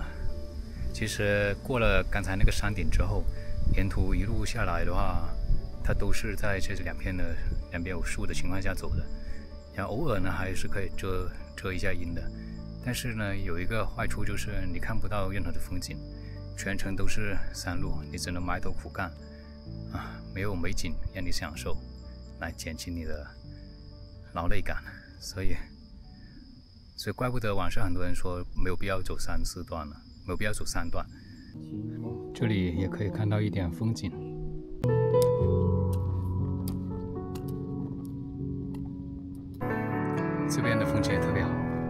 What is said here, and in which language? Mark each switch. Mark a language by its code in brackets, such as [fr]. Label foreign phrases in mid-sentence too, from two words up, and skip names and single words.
[zh] 其實過了剛才那個山頂之後，沿途一路下來的話，它都是在這兩邊有樹的情況下走的，然後偶爾呢還是可以遮一下陰的。但是呢，有一個壞處就是你看不到任何的風景，全程都是山路，你只能埋頭苦幹沒有美景讓你享受，來減輕你的勞累感。所以怪不得網上很多人說沒有必要走3、4段了，沒有必要走3段。這裡也可以看到一點風景。這邊的風景也特別好。